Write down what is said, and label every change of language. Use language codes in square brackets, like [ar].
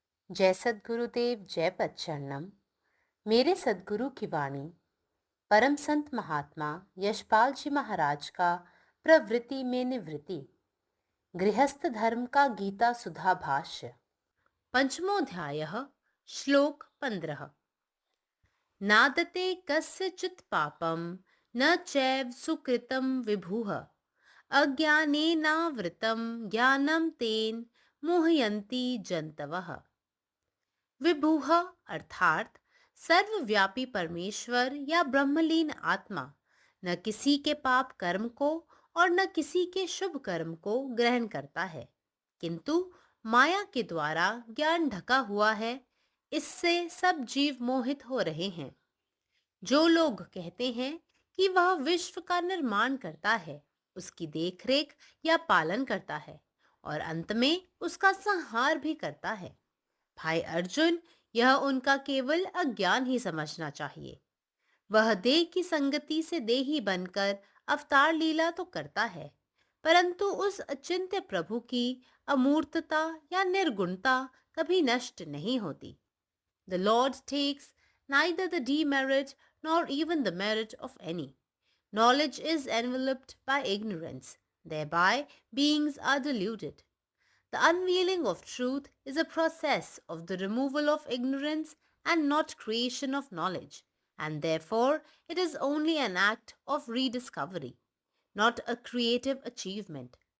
[hi] जय सद्गुरुदेव, जय पच्चरणम। मेरे सद्गुरु की वाणी परम संत महात्मा यशपाल जी महाराज का प्रवृत्ति में निवृत्ति गृहस्थ धर्म का गीता सुधा भाष्य पंचमोऽध्याय श्लोक 15। [sa] नादते कस्यचित् पापं न चैव सुकृतं विभुः अज्ञानेनावृतं ज्ञानं तेन मोहयन्ति जन्तवः। [hi] विभुः अर्थात सर्वव्यापी परमेश्वर या ब्रह्मलीन आत्मा न किसी के पाप कर्म को और न किसी के शुभ कर्म को ग्रहण करता है, किंतु माया के द्वारा ज्ञान ढका हुआ है। इससे सब जीव मोहित हो रहे हैं। जो लोग कहते हैं कि वह विश्व का निर्माण करता है, उसकी देखरेख या पालन करता है और अंत में उसका संहार भी करता है, भाई अर्जुन, यह उनका केवल अज्ञान ही समझना चाहिए। वह देह की संगति से देही बनकर अवतार लीला तो करता है, परंतु उस अचिंत्य प्रभु की अमूर्तता या निर्गुणता कभी नष्ट नहीं होती। [en] The Lord takes neither the demerit nor even the merit of any. Knowledge is enveloped by ignorance. Thereby, beings are deluded. The unveiling of truth is a process of the removal of ignorance and not creation of knowledge, and therefore it is only an act of rediscovery, not a creative achievement.